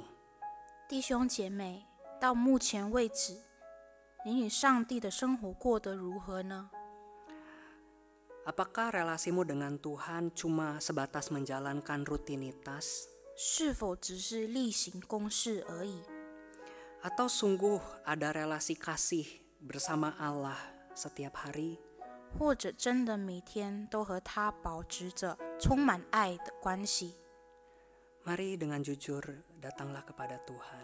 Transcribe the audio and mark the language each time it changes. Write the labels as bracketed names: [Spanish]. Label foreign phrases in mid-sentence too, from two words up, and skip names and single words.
[Chinese] 弟兄姐妹，到目前为止，你与上帝的生活过得如何呢？ [Indonesian] Apakah relasimu dengan Tuhan cuma sebatas menjalankan rutinitas? [Chinese] 是否只是例行公事而已？ [Indonesian] Atau sungguh ada relasi kasih bersama Allah setiap hari? [Chinese] 或者真的每天都和他保持着充满爱的关系？ [Indonesian] Mari dengan jujur datanglah kepada Tuhan.